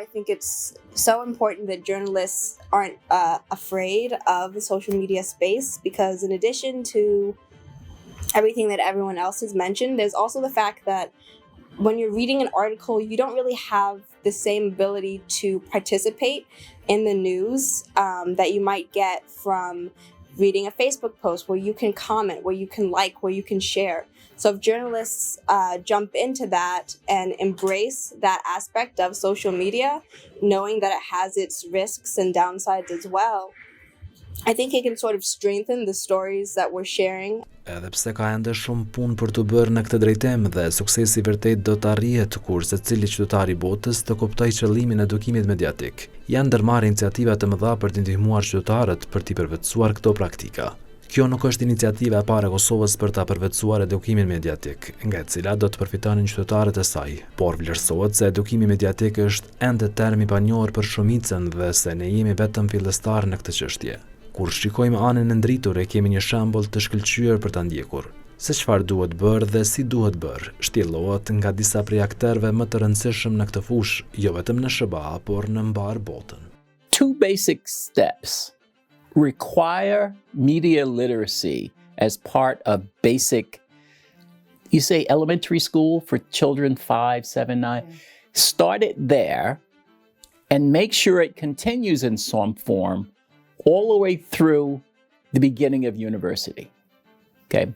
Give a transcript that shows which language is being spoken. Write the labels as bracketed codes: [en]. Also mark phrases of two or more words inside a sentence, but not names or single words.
[en] think it's so important that journalists aren't afraid of the social media space, because in addition to everything that everyone else has mentioned, there's also the fact that when you're reading an article, you don't really have the same ability to participate in the news that you might get from reading a Facebook post where you can comment, where you can like, where you can share. So if journalists jump into that and embrace that aspect of social media, knowing that it has its risks and downsides as well, I think it can sort of strengthen the stories that we're sharing. [sq] Edhe pse ka ende shumë punë për të bërë në këtë drejtim dhe suksesi vërtet do të arrihet kur secili qytetar i botës të kuptojë qëllimin e edukimit mediatik, janë ndërmarrë iniciativa të mëdha për të ndihmuar qytetarët për t'i përvetësuar këto praktika. Kjo nuk është iniciativa e parë e Kosovës për ta përvetësuar edukimin mediatik, nga e cila do të përfitonin qytetarët e saj, por vlerësohet se edukimi mediatik është ende term i panjohur për shumicën dhe se ne jemi vetëm fillestar në këtë çështje. Kur shikojmë anën e ndritur, kemi një shembull të shkëlqyer për ta ndjekur. Se çfarë duhet bërë dhe si duhet bërë, shtjellohet nga disa prej aktorëve më të rëndësishëm në këtë fushë, jo vetëm në SBA, por në mbar botën. [en] Two basic steps require media literacy as part of basic, you say elementary school for children 5, 7, 9. Start it there and make sure it continues in some form all the way through the beginning of university, okay?